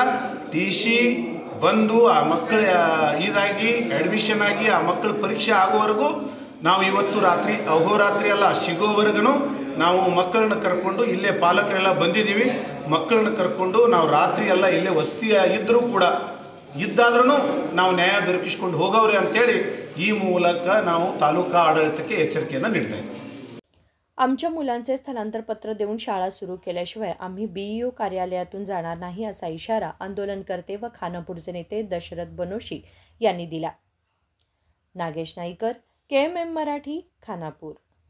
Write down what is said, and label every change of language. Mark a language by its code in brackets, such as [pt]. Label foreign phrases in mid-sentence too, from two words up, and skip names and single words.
[kn] ಟಿ ಸಿ ಬಂದು ಆ ಮಕ್ಕಳ ಇದಾಗಿ ಅಡ್ಮಿಷನ್ ಆಗಿ ಆ ಮಕ್ಕಳ ಪರೀಕ್ಷೆ ಆಗೋವರೆಗೂ ನಾವು ಇವತ್ತು ರಾತ್ರಿ ಅಹೋರಾತ್ರಿ ಎಲ್ಲ ಸಿಗೋವರೆಗೂ ನಾವು ಮಕ್ಕಳನ್ನ ಕರ್ಕೊಂಡು, ಇಲ್ಲೇ ಪಾಲಕರೆಲ್ಲ ಬಂದಿದ್ದೀವಿ, ಮಕ್ಕಳನ್ನ ಕರ್ಕೊಂಡು ನಾವು ರಾತ್ರಿ ಎಲ್ಲ ಇಲ್ಲೇ ವಸತಿ ಇದ್ದಾದ್ರೂ ನಾವು ನ್ಯಾಯ ದೊರಕಿಸ್ಕೊಂಡು ಹೋಗವ್ರೆ ಅಂತೇಳಿ ಈ ಮೂಲಕ ನಾವು ತಾಲೂಕು ಆಡಳಿತಕ್ಕೆ ಎಚ್ಚರಿಕೆಯನ್ನು ನೀಡ್ತಾ ಇದ್ದೀವಿ. [mr] आमच्या मुलांचे स्थलांतर पत्र देऊन शाळा सुरू केल्याशिवाय आम्ही BEO कार्यालयातून जाणार नाही असा इशारा आंदोलनकर्ते व खानापूरचे नेते दशरथ बनोशी यांनी दिला. नागेश नाईकर, KMM मराठी, खानापूर.